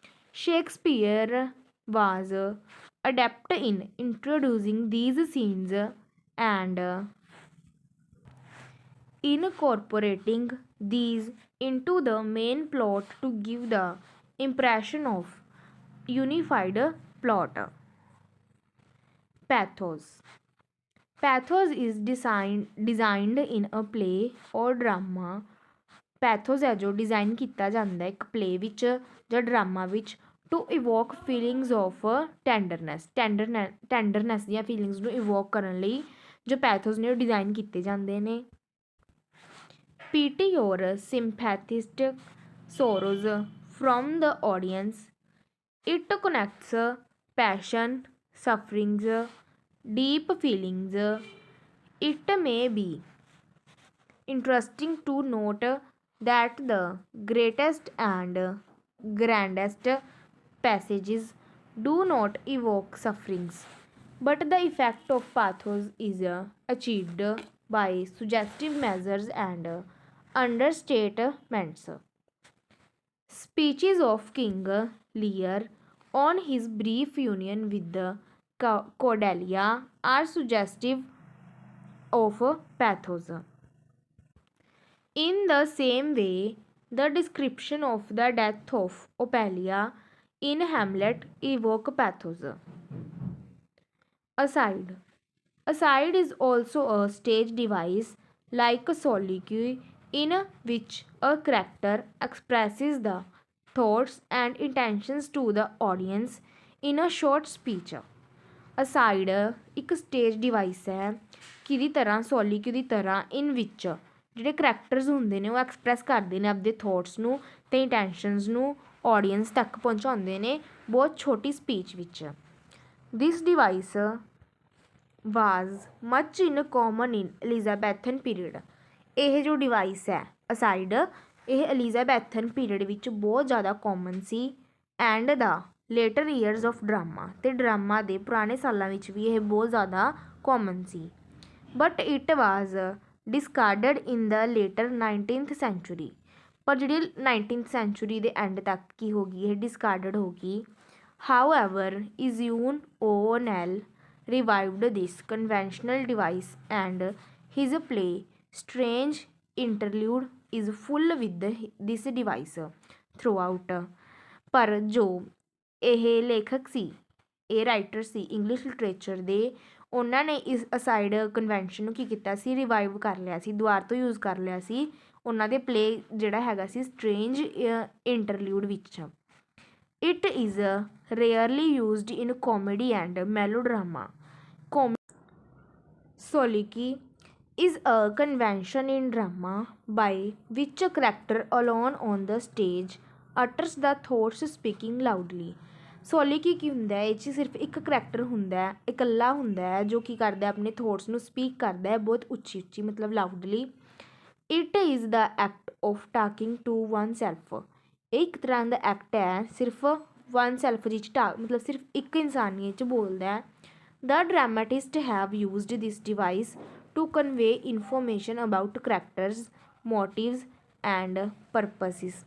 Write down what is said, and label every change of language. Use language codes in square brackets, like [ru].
[en] Shakespeare was adept in introducing these scenes and incorporating these into the main plot to give the impression of unified plot. Pathos. Pathos is designed in a play or drama. [pa] ਪੈਥੋਸ ਹੈ ਜੋ design ਕੀਤਾ ਜਾਂਦਾ ਇੱਕ play ਵਿੱਚ ਜਾਂ drama ਵਿੱਚ [en] to evoke feelings of tenderness [pa] ਦੀਆਂ feelings ਨੂੰ ਇਵੋਕ ਕਰਨ ਲਈ ਜੋ ਪੈਥੋਸ ਨੇ ਉਹ ਡਿਜ਼ਾਈਨ ਕੀਤੇ ਜਾਂਦੇ ਨੇ। [en] Pity or sympathetic sorrows from the audience, it connects passion, sufferings, deep feelings. It may be interesting to note that the greatest and grandest passages do not evoke sufferings, but the effect of pathos is achieved by suggestive measures and understatements. Speeches of King Lear on his brief union with Cordelia are suggestive of pathos. In the same way, the description of the death of Ophelia in Hamlet evoke pathos. Aside. Aside is also a stage device like a soliloquy in which a character expresses the thoughts and intentions to the audience in a short speech. [pa] Aside ਇੱਕ stage device ਹੈ ਕਿਹਦੀ ਤਰ੍ਹਾਂ ਸੋਲੀਕਿਊ ਦੀ ਤਰ੍ਹਾਂ ਇਨ ਵਿੱਚ ਜਿਹੜੇ characters ਹੁੰਦੇ ਨੇ ਉਹ ਐਕਸਪ੍ਰੈਸ ਕਰਦੇ ਨੇ ਆਪਦੇ ਥੋਟਸ ਨੂੰ ਅਤੇ ਇੰਟੈਂਸ਼ਨਸ ਨੂੰ ਆਡੀਅੰਸ ਤੱਕ ਪਹੁੰਚਾਉਂਦੇ ਨੇ ਬਹੁਤ ਛੋਟੀ ਸਪੀਚ ਵਿੱਚ। [en] This device was much in common in Elizabethan period. [pa] ਇਹ ਜੋ ਡਿਵਾਈਸ ਹੈ ਅਸਾਈਡ ਇਹ ਐਲਿਜ਼ਾਬੈਥਨ ਪੀਰੀਅਡ ਵਿੱਚ ਬਹੁਤ ਜ਼ਿਆਦਾ common ਸੀ [en] and the later years of drama [pa] ਅਤੇ ਡਰਾਮਾ ਦੇ ਪੁਰਾਣੇ ਸਾਲਾਂ ਵਿੱਚ ਵੀ ਇਹ ਬਹੁਤ ਜ਼ਿਆਦਾ common ਸੀ। [en] But it was discarded in the later 19th century. [pa] ਪਰ ਜਿਹੜੀ 19th ਸੈਂਚੁਰੀ ਦੇ ਐਂਡ ਤੱਕ ਕੀ ਹੋ ਗਈ ਇਹ ਡਿਸਕਾਰਡਡ ਹੋ ਗਈ। [en] However Eugene O'Neill revived this conventional device and his play Strange Interlude is full with this device throughout। [pa] ਪਰ ਜੋ ਇਹ ਲੇਖਕ ਸੀ ਇਹ ਰਾਈਟਰ ਸੀ ਇੰਗਲਿਸ਼ ਲਿਟਰੇਚਰ ਦੇ ਉਹਨਾਂ ਨੇ ਇਸ ਅਸਾਈਡ ਕਨਵੈਨਸ਼ਨ ਨੂੰ ਕੀ ਕੀਤਾ ਸੀ ਰਿਵਾਈਵ ਕਰ ਲਿਆ ਸੀ ਦੁਬਾਰਾ ਤੋਂ ਯੂਜ਼ ਕਰ ਲਿਆ ਸੀ ਉਹਨਾਂ ਦੇ ਪਲੇ ਜਿਹੜਾ ਹੈਗਾ ਸੀ ਸਟਰੇਂਜ ਇੰਟਰਲਿਊਡ ਵਿੱਚ। [en] It is rarely used in comedy and melodrama. Soliloquy is a convention in drama by which a character alone on the stage utters the thoughts speaking loudly। [pa] Soliloquy ਕੀ ਹੁੰਦਾ ਹੈ ਇਹ 'ਚ ਸਿਰਫ ਇੱਕ ਕਰੈਕਟਰ ਹੁੰਦਾ ਹੈ ਇਕੱਲਾ ਹੁੰਦਾ ਹੈ ਜੋ ਕੀ ਕਰਦਾ ਆਪਣੇ ਥੋਟਸ ਨੂੰ ਸਪੀਕ ਕਰਦਾ ਹੈ ਬਹੁਤ ਉੱਚੀ ਉੱਚੀ ਮਤਲਬ loudly. [en] It is the act of talking to oneself. [pa] ਇਹ ਇੱਕ ਤਰ੍ਹਾਂ ਦਾ ਐਕਟ ਹੈ ਸਿਰਫ ਵਨ ਸੈਲਫ ਜਿਹ 'ਚ ਮਤਲਬ ਸਿਰਫ ਇੱਕ ਇਨਸਾਨੀਅਤ 'ਚ ਬੋਲਦਾ ਹੈ। [en] The dramatists have used this device to convey information about characters, motives, and purpose.